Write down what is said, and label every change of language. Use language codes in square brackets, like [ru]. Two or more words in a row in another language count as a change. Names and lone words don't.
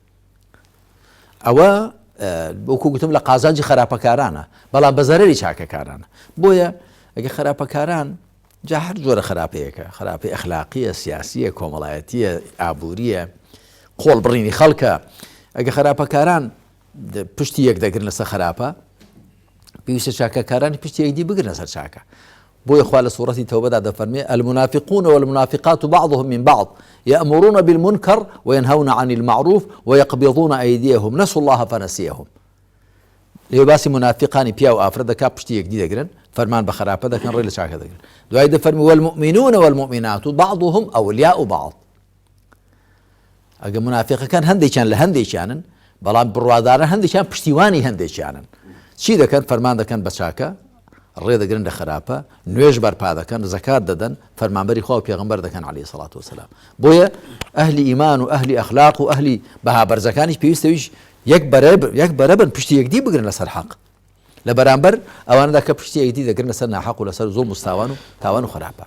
[ckb] ئەوە وەکو گوتم لە قازانجی خراپەکارانە بەڵام بە زەرەری چاکەکارانە بۆیە ئەگە خراپەکاران جا هەر جۆرە خراپەیەکە خراپی ئەخلاقیە سیاسیە کۆمەڵایەتیە ئابووریە قۆڵ بڕینی خەڵکە ئەگە خراپەکاران پشتی یەک دەگرن لەسەر خراپە پێویستە چاکەکارانی پشتی یەکدی بگرن لەسەر چاکە بۆیە خوا لە سوورەتی تەوبەدا دەفەرمێ [ar] المنافقون والمنافقات بعضهم من بعض يأمرون بالمنكر وينهون عن المعروف ويقبضون أيديهم نسوا الله فنسيهم [ckb] لێ باسی منافقانی پیا و ئافرەت دەکا پشتی یەکدی دەگرن فەرمان بە خراپە دەکەن ڕێ لە چاکە دەگرن دوای دەفەرمی [ar] والمؤمنون والمؤمنات بعضهم أولياء بعض [ckb] ئەگە منافقەکان هەندێکیان لە هەندێکیانن بەڵام بڕوادارە هەندێکیان پشتیوانی هەندێکیانن چی دەکەن فەرمان دەکەن بە چاکە ڕێ دەگرن لە خراپە نوێژ بەرپا دەکەن زەکات دەدەن فەرمانبەری خوا و پێغەمبەر دەکەن [ar] عەلەیهی سەڵات وەسەلام [ckb] بۆیە ئەهلی ئیمان و ئەهلی ئەخلاق و ئەهلی بەها بەرزەکانیش پێویستەویش یەک بەرەبن پشتی یەکدی بگرن لەسەر حەق لە بەرامبەر ئەوانەدا کە پشتی یەکدی دەگرن لەسەر ناحەق و لەسەر زوڵم و تاوان و خراپە